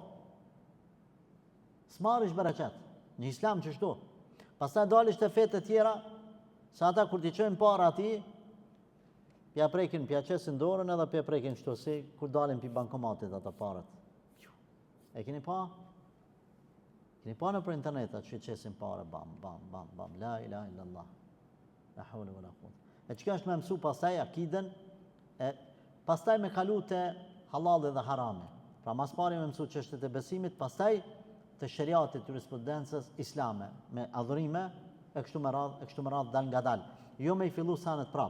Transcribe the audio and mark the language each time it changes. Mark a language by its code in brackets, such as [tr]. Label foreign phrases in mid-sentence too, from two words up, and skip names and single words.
[sq] S'marrësh bereqet. Në islam çështu. Pastaj dalish te fetë të tjera, sa ata kur t'i çojnë para atij, pja prekin, pja qesin dorën edhe pja prekin kështu si kur dalin pi bankomatit ata parat. E keni pa? Keni pa në për internet atë që qesin pare, bam, [ar] لا إله إلا الله. لا حول ولا قوة. [sq] E çka është me mësu pastaj akiden, pastaj me kalu te halali dhe harami. Pra mas pari me mësu çështjet e besimit, pastaj të shariatit, jurisprudencës islame, me adhurime e kështu me radhë dal nga dal. Jo me i fillu sanet prap.